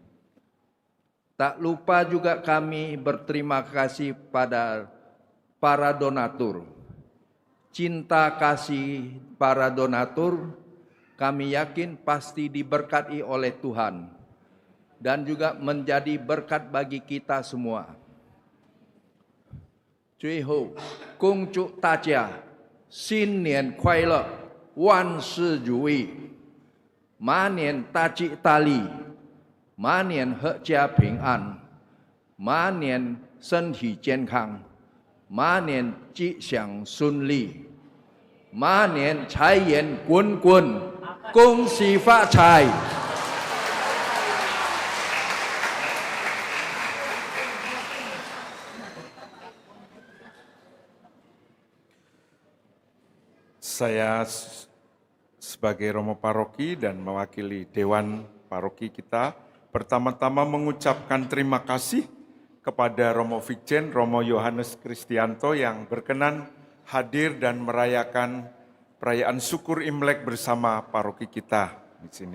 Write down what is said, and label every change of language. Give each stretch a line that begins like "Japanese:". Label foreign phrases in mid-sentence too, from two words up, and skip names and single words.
Indonesian: Tak lupa juga kami berterima kasih pada para donatur. Cinta kasih para donatur kami yakin pasti diberkati oleh Tuhan dan juga menjadi berkat bagi kita semua.
Chinese: 最后，恭祝大家新年快乐，万事如意，马年大吉大利，马年阖家平安，马年身体健康，马年吉祥顺利，马年财源滚滚，恭喜发财。
Indonesian: Saya sebagai Romo Paroki dan mewakili Dewan Paroki kita, pertama-tama mengucapkan terima kasih kepada Romo Vikjen, Romo Yohanes Kristianto yang berkenan hadir dan merayakan perayaan syukur Imlek bersama paroki kita di sini.